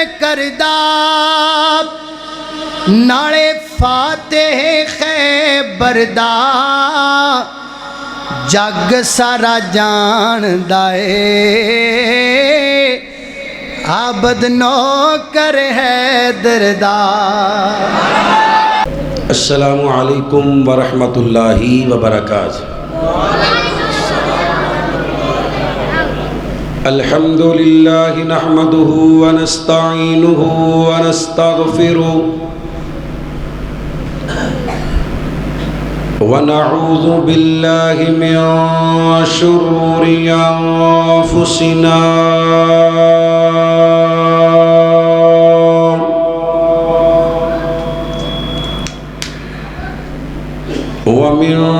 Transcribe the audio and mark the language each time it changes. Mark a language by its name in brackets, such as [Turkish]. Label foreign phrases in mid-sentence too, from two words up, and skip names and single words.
[Punjabi] دردا نالے فاتح خیبر دا جگ سارا جان دائے عابد نوکر حیدر دا. [Arabic] السلام علیکم ورحمۃ اللہ وبرکاتہ. الحمد للہ نحمده ونستعینه ونستغفره ونعوذ باللہ من شرور انفسنا ومن